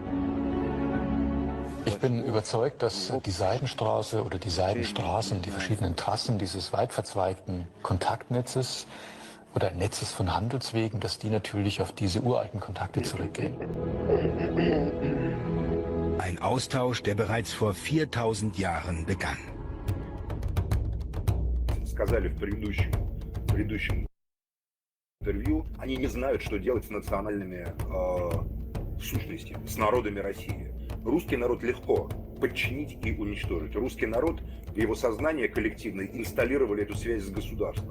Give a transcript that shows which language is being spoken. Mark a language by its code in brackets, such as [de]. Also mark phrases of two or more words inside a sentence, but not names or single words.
[de] Ich bin überzeugt, dass die Seidenstraße oder die Seidenstraßen, die verschiedenen Trassen dieses weit verzweigten Kontaktnetzes oder Netzes von Handelswegen, dass die natürlich auf diese uralten Kontakte zurückgehen. Ein Austausch, der bereits vor 4000 Jahren begann. [ru] Сказали в предыдущем интервью, они не знают, что делать с национальными сущностями, с народами России. Русский народ легко подчинить и уничтожить. Русский народ, его сознание коллективное инсталлировали эту связь с государством.